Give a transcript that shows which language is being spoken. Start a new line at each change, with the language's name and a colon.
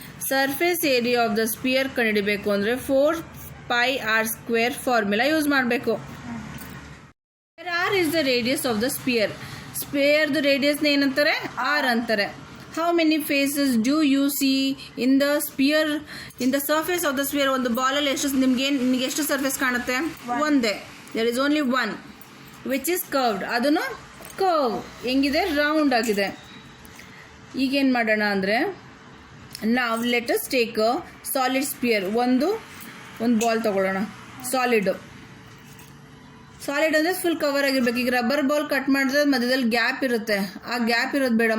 Kannada: Surface area of the spear ಕಂಡುಹಿಡಿಬೇಕು ಅಂದರೆ 4 πr² formula use ಮಾಡಬೇಕು.
English: r is the radius of the sphere.
Kannada: ಸ್ಪಿಯರ್ದು ರೇಡಿಯಸ್ನ ಏನಂತಾರೆ, r ಅಂತಾರೆ.
English: How many faces do you see in the sphere, in the surface of the sphere?
Kannada: ಒಂದು ಬಾಲಲ್ಲಿ ನಿಮಗೆ ಎಷ್ಟು surface ಕಾಣುತ್ತೆ? ಒಂದೇ.
English: there is only one which is curved.
Kannada: ಅದನ್ನು curve ಹೆಂಗಿದೆ, round ಆಗಿದೆ. ಈಗೇನು ಮಾಡೋಣ ಅಂದರೆ, ನಾವು
English: Let us take a solid sphere.
Kannada: ಒಂದು ಬಾಲ್ ತಗೊಳ್ಳೋಣ. ಸಾಲಿಡ್ ಅಂದರೆ ಫುಲ್ ಕವರ್ ಆಗಿರ್ಬೇಕು. ಈಗ ರಬ್ಬರ್ ಬಾಲ್ ಕಟ್ ಮಾಡಿದ್ರೆ ಮಧ್ಯದಲ್ಲಿ ಗ್ಯಾಪ್ ಇರುತ್ತೆ, ಆ ಗ್ಯಾಪ್ ಇರೋದು ಬೇಡ.